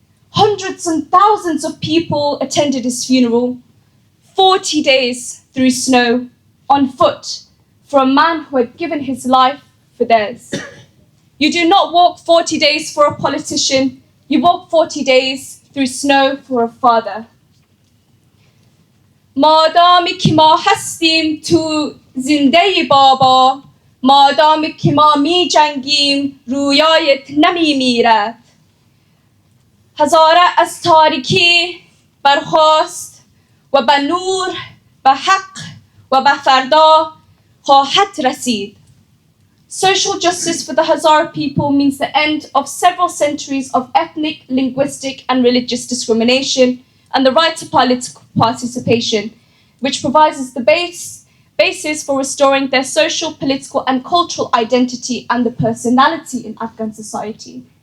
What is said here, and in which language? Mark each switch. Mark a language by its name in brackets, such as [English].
[English] Hundreds and thousands of people attended his funeral, 40 days through snow, on foot, for a man who had given his life for theirs. You do not walk 40 days for a politician, you walk 40 days through snow for a father. [Persian] مادامی که ما هستیم تو زنده بابا، مادامی که ما می جنگیم رویایت نمی میرد. هزاره از تاریکی برخاست و به نور، به حق و به فردا خواهد رسید. [English] Social justice for the Hazara people means the end of several centuries of ethnic, linguistic and religious discrimination and the right to political participation, which provides the basis for restoring their social, political and cultural identity and the personality in Afghan society.